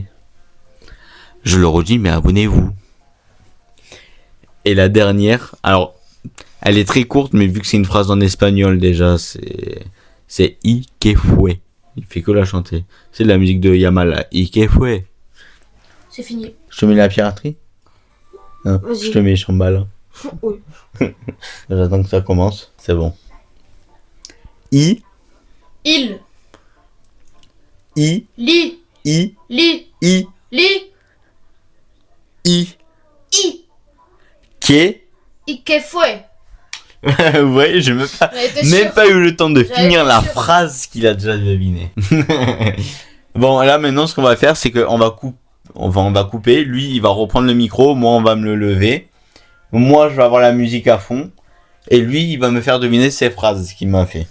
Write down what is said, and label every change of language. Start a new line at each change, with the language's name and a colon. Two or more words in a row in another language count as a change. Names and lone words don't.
French: Je le redis, mais abonnez-vous. Et la dernière, alors, elle est très courte, mais vu que c'est une phrase en espagnol déjà, c'est
Spanish: I que fue.
French: Il fait que la chanter. C'est de la musique de Yamala.
Spanish: I que fue.
French: C'est fini. Je te mets la piraterie? Hein, Vas-y. je te mets chambal. Oui. J'attends que ça commence. C'est bon. I, Il. I, Li. I, Li. I, Li. I, I. que.
Spanish: I que fue.
French: Ouais, j'ai même pas, J'en étais même sûre. pas eu le temps de J'en finir étais la sûre. phrase qu'il a déjà deviné. Bon, là maintenant, ce qu'on va faire, c'est qu'on va on va couper. Lui, il va reprendre le micro. Moi, on va me le lever. Moi, je vais avoir la musique à fond. Et lui, il va me faire deviner ses phrases qu'il m'a fait.